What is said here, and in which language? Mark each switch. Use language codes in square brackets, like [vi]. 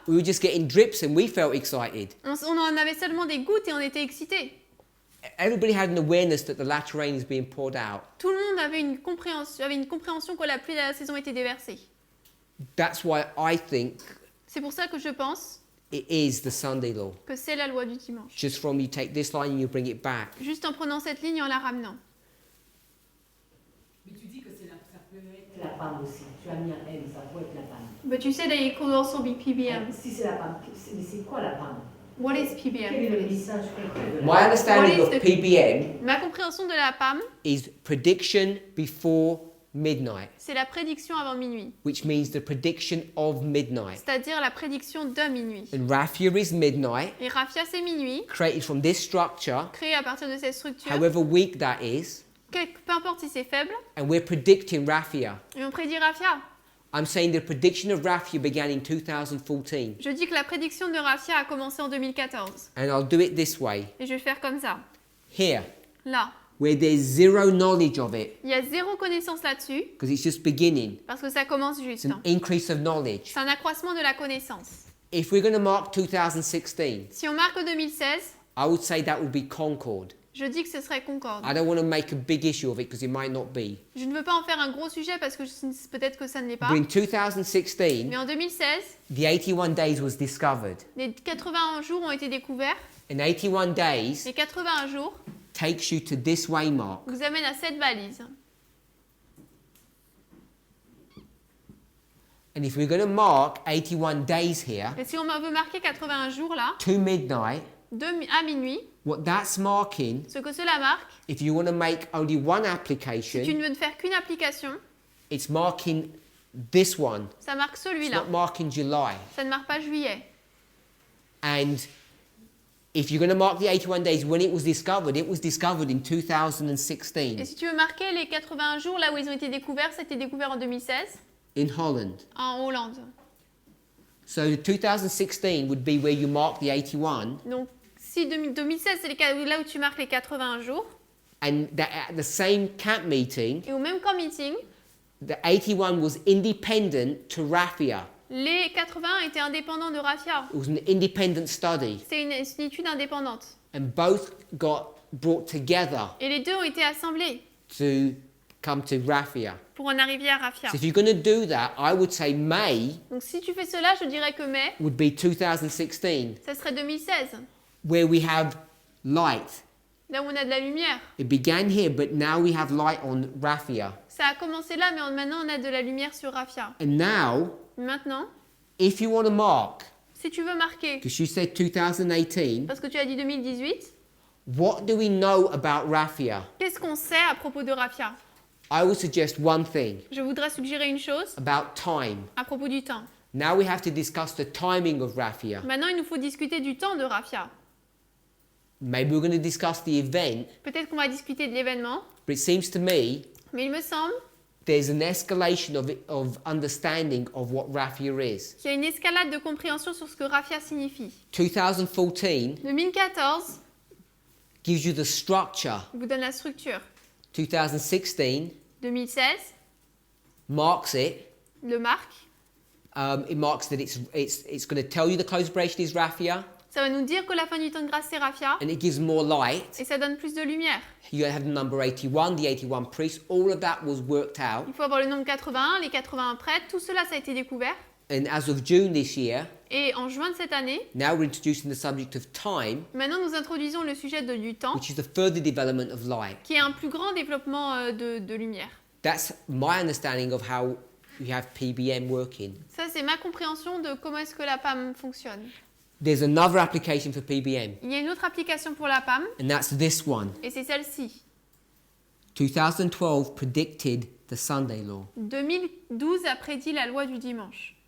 [en] we were just getting drips and we felt excited. [fr] on en avait seulement des gouttes et on était excités. [en] Everybody had an awareness that the latter rain is being poured out. [fr] Tout le monde avait une compréhension que la pluie de la saison était déversée. [en] That's why I think [fr] C'est pour ça que je pense [en] it is the Sunday law. [fr] que c'est la loi du dimanche. [en] Just from you take this line and you bring it back. [fr] Juste en prenant cette ligne et en la ramenant. Mais tu dis que ça peut être la PAM aussi. Tu as mis un M, ça peut être la PAM. [en] But you said that it could also be PBM. [fr] Si c'est la PAM, c'est quoi la PAM? [en] What is [fr] Quel est le [en] PBM? [fr] message concret de la [en] My [fr] PAM? [en] understanding What is of the- PBM [fr] Ma compréhension de la PAM, [en] is prediction before midnight, [fr] c'est la prédiction avant minuit. [en] which means the prediction of midnight. [fr] C'est-à-dire la prédiction de minuit. [en] And Raphia is midnight, [fr] Et Raphia, c'est minuit, [en] created from this structure, [fr] créé à partir de cette structure. [en] however weak that is, [fr] Peu importe si c'est faible, [en] and we're predicting Raphia. [fr] et on prédit Raphia. [en] I'm saying the prediction of Raphia began in 2014, [fr] Je dis que la prédiction de Raphia a commencé en 2014. [en] and I'll do it this way. [fr] Et je vais faire comme ça. [en] Here, [fr] Là. [en] where there's zero knowledge of it, [fr] Il y a zéro connaissance là-dessus, [en] because it's just beginning, [fr] parce que ça commence [en] it's [fr] juste. [en] an increase of knowledge. [fr] C'est un accroissement de la connaissance. [en] If we're going to mark 2016, [fr] Si on marque 2016, [en] I would say that would be Concord. [fr] je dis que ce serait Concorde. [en] I don't want to make a big issue of it because it might not be. [fr] Je ne veux pas en faire un gros sujet parce que peut-être que ça ne l'est pas. [en] But in 2016, [fr] Mais en 2016, [en] the 81 days was discovered. [fr] les 81 jours ont été découverts. [en] And 81 days [fr] Les 81 jours [en] takes you to this waymark. [fr] vous amènent à cette balise. [en] And if we're going to mark 81 days here [fr] Et si on veut marquer 81 jours là, [en] to midnight, [fr] à minuit, [en] what that's marking, [fr] ce que cela marque, [en] if you want to make only one [fr] si tu [en] application, [fr] ne veux faire qu'une application, [en] it's marking this one. [fr] ça marque [en] It's [fr] celui-là. [en] not marking July. [fr] Ça ne marque pas juillet. [en] And if you're going to mark the 81 days when it was discovered in [fr] Et [en] 2016 [fr] si tu veux marquer les 81 jours là où ils ont été découverts, c'était découvert en 2016 [en] in Holland. [fr] en Hollande. [en] So the 2016 would be where you mark the 81, [fr] Donc si 2016 c'est là où tu marques les 81 jours, [en] and that at the same camp meeting, [fr] et au même camp meeting, [en] the 81 was independent to Raphia. [fr] les 80 étaient indépendants de Raphia. [en] It was an independent study, [fr] C'est une étude indépendante. [en] and both got brought together [fr] Et les deux ont été assemblés [en] to come to Raphia. [fr] pour en arriver à Raphia. [en] So if you're going to do that, I would say May [fr] Donc si tu fais cela, je dirais que mai, [en] would be 2016, [fr] ça serait 2016, [en] where we have light. [fr] là où on a de la lumière. [en] It began here, but now we have light on Raphia. [fr] Ça a commencé là, mais maintenant on a de la lumière sur Raphia. [en] And now, [fr] Maintenant, [en] if you want to mark, [fr] si tu veux marquer, [en] because you said 2018, [fr] parce que tu as dit 2018, [en] what do we know about Raphia? [fr] qu'est-ce qu'on sait à propos de Raphia? [en] I would suggest one thing [fr] Je voudrais suggérer une chose [en] about time. [fr] à propos du temps. [en] Now we have to discuss the timing of Raphia. [fr] Maintenant, il nous faut discuter du temps de Raphia. [en] Maybe we're going to discuss the event, [fr] Peut-être qu'on va discuter de l'événement, [en] but it seems to me [fr] mais il me semble [en] there's an escalation of understanding of what Raphia is. [fr] qu'il y a une escalade de compréhension sur ce que Raphia signifie. [en] 2014 [fr] 2014 [en] gives you the structure. [fr] vous donne la structure. [en] 2016 [fr] 2016 [en] marks it. [fr] le marque. [en] It marks that it's going to tell you the close of operation is Raphia, [fr] Ça va nous dire que la fin du temps de grâce, c'est Raphia. [en] and it gives more light. [fr] Et ça donne plus de lumière. [en] You have the number 81, the 81 priests. All of that was worked out. [fr] Il faut avoir le nombre 81, les 81 prêtres. Tout cela, ça a été découvert. [en] And as of June this year, [fr] Et en juin de cette année, [en] now we're introducing the subject of time, [fr] maintenant nous introduisons le sujet du temps, [en] which is the further development of light. [fr] qui est un plus grand développement de lumière. [en] That's my understanding of how you have PBM working. [fr] Ça, c'est ma compréhension de comment est-ce que la PAM fonctionne. [en] There's another application for PBM, [fr] Il y a une autre application pour la PAM, [en] and that's this one. [fr] et c'est celle-ci. [en] 2012 predicted the Sunday law. [fr] 2012 a prédit la loi du dimanche.